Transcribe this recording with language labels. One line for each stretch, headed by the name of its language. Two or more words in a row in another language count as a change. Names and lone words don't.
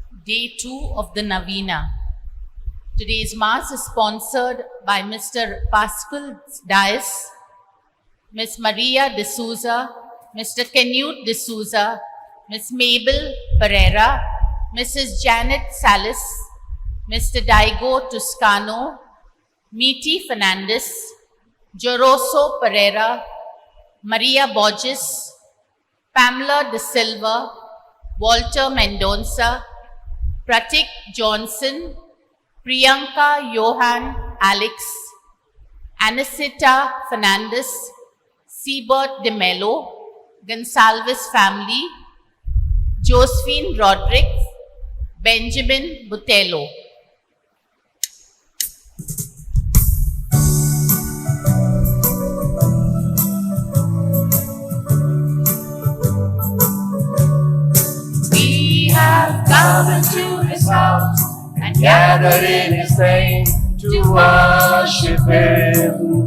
English: Day 2 of the Novena. Today's Mass is sponsored by Mr. Pascal Dias, Ms. Maria de Souza, Mr. Canute de Souza, Ms. Mabel Pereira, Mrs. Janet Salas, Mr. Daigo Toscano, Miti Fernandez, Joroso Pereira, Maria Borges, Pamela De Silva, Walter Mendonça, Pratik Johnson, Priyanka Johan Alex, Anisita Fernandez, Siebert De Mello, Gonsalves family, Josephine Rodriguez, Benjamin Botello. We have come into His house and gathered in His name to worship Him.